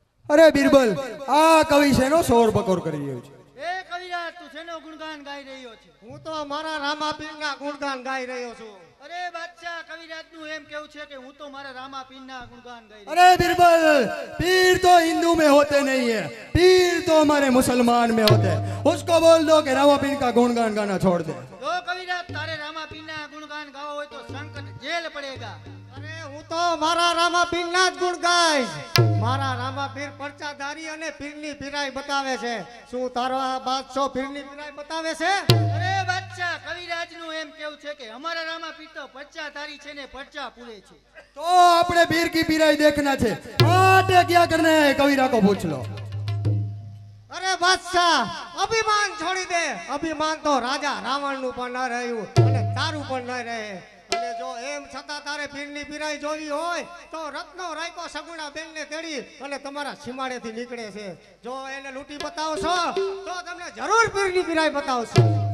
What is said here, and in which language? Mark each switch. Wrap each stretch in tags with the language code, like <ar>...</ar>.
<gu>અરે બિરબલ આ કવિ શેનો શોર બકોર કરી રહ્યો છે એ કવિરાજ તું શેનો ગુણગાન ગાઈ રહ્યો છે હું તો મારા રામાપીરના ગુણગાન ગાઈ રહ્યો છું અરે બાદશાહ કવિરાજ નું એમ કેવું છે કે હું તો મારા રામાપીરના ગુણગાન ગાઈ રહ્યો</gu> <hi>अरे बिरबल पीर तो हिंदू में होते नहीं है पीर तो हमारे मुसलमान में होते हैं उसको बोल दो कि रामा पीर का गुणगान गाना छोड़ दे</hi> <gu>જો કવિરાજ તારે રામાપીરના ગુણગાન ગાવો હોય તો</gu> <hi>સંકટ જેલ પડેગા</hi> <gu>અરે હું તો મારા રામાપીરના જ ગુણ ગાઈશ મારા રામાપીર પરચાધારી અને પીરની પીરાઈ બતાવે છે શું તારો આ બાદશાહ પીરની પીરાઈ બતાવે છે અરે બાદશાહ કવિરાજનું એમ કેવું છે કે અમારા રામાપીર તો પચ્ચા ધારી છે ને પચ્ચા પૂરે છે.</gu> <hi>तो अपने वीर की पीराई देखना छे आटे क्या करना है कविरा को पूछ लो।</hi> <gu>અરે બાદશાહ અભિમાન છોડી દે. અભિમાન તો રાજા રાવણ નું પણ ન રહ્યું અને તારું પણ ન રહે. અને જો એમ છતાં તારે પીરની પીરાઈ જોવી હોય તો રત્નો રાયકો સગુણા બેન ને તેડી અને તમારા સીમાડેથી નીકળે છે. જો એને લૂંટી બતાવશો તો તમને જરૂર પીરની પીરાઈ બતાવશો.</gu>